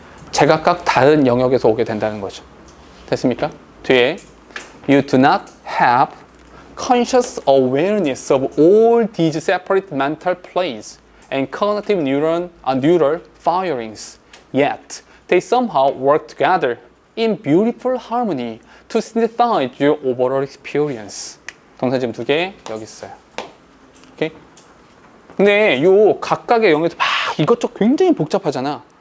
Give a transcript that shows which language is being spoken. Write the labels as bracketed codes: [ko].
[ko] 제각각 다른 영역에서 오게 된다는 거죠. 됐습니까? [en] 뒤에 You do not have conscious awareness of all these separate mental planes and cognitive neural firings. Yet, they somehow work together in beautiful harmony to synthesize your overall experience. [ko] 동사지금 두 개 여기 있어요. 오케이? 근데 요 각각의 영역에서 막 이것저것 굉장히 복잡하잖아.